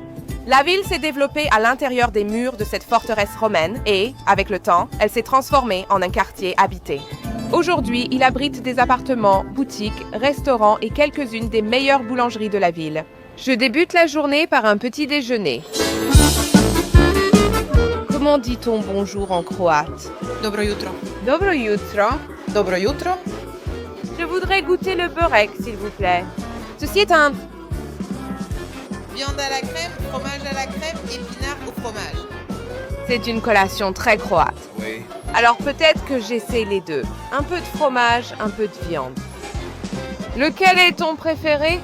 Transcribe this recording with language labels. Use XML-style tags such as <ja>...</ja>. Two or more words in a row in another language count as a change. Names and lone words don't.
<fr>La ville s'est développée à l'intérieur des murs de cette forteresse romaine et, avec le temps, elle s'est transformée en un quartier habité. Aujourd'hui, il abrite des appartements, boutiques, restaurants et quelques-unes des meilleures boulangeries de la ville. Je débute la journée par un petit déjeuner. Comment dit-on bonjour en croate?</fr> <hr>Dobro jutro. Dobro jutro. Dobro jutro.</hr> <fr>Je voudrais goûter le beurek, s'il vous plaît. Ceci est un... Viande à la crème, fromage à la crème, épinards au fromage. C'est une collation très croate. Oui. Alors peut-être que j'essaie les deux. Un peu de fromage, un peu de viande. Lequel est ton préféré?</fr>